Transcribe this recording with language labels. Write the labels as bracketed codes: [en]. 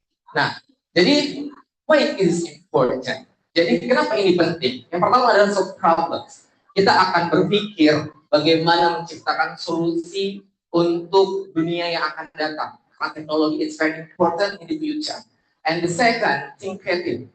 [id] Nah, jadi [en] why is important? [id] Jadi kenapa ini penting? Yang pertama adalah [en] solve problems. [id] Kita akan berpikir bagaimana menciptakan solusi untuk dunia yang akan datang. [en] Karena teknologi is very important in the future. And the second, think creative.